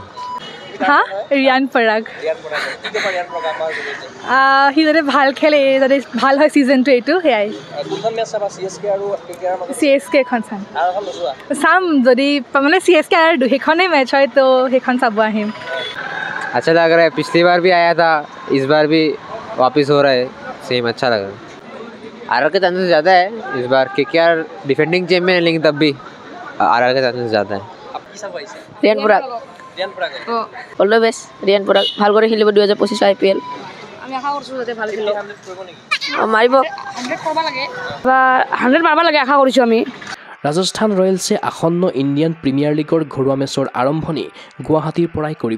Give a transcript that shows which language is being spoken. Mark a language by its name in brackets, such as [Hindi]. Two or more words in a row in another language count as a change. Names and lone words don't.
[Assamese] হা ৰিয়ান পৰাগ সি যাতে ভাল খেলে, যাতে ভাল হয় ছিজনটো, এইটো সেয়াই। CSK এখন চাম যদি মানে CSK আৰু সেইখনেই মেচ হয় তো সেইখন চাব আহিম। [Hindi] अच्छा लग रहा है, पिछली बार भी आया था, इस बार भी वापस हो रहा है, सेम अच्छा लग रहा है। RR के चांसेस ज़्यादा है इस बार, KKR [English] defending champion [Hindi] है लेकिन तब भी RR के चांसेस ज़्यादा है। [English] Riyan Parag all the best. [Assamese] ৰিয়ান পৰাগ ভাল কৰি খেলিব 2025 IPL। আমি আশা কৰিছোঁ যাতে ভাল খেলিব, মাৰিব 100 মাৰিব লাগে আশা কৰিছোঁ আমি। ৰাজস্থান ৰয়েলছে আসন্ন ইণ্ডিয়ান প্ৰিমিয়াৰ লীগৰ ঘৰুৱা মেচৰ আৰম্ভণি গুৱাহাটীৰ পৰাই কৰিব।